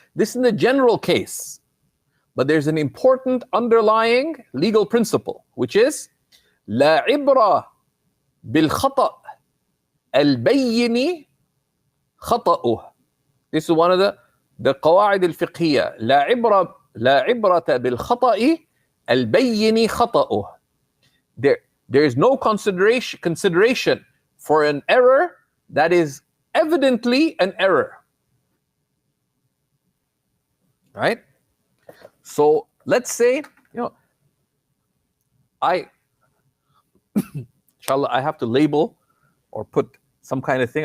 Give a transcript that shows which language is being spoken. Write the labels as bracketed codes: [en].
[en] This is the general case. But there's an important underlying legal principle, which is [ar] لا عبرة بالخطأ البين خطأه. [en] This is one of the قواعد الفقهية. [ar] لا عبرة بالخطأ البين خطأه. [en] There is no consideration for an error that is evidently an error. Right? So let's say, inshallah, I have to label or put some kind of thing.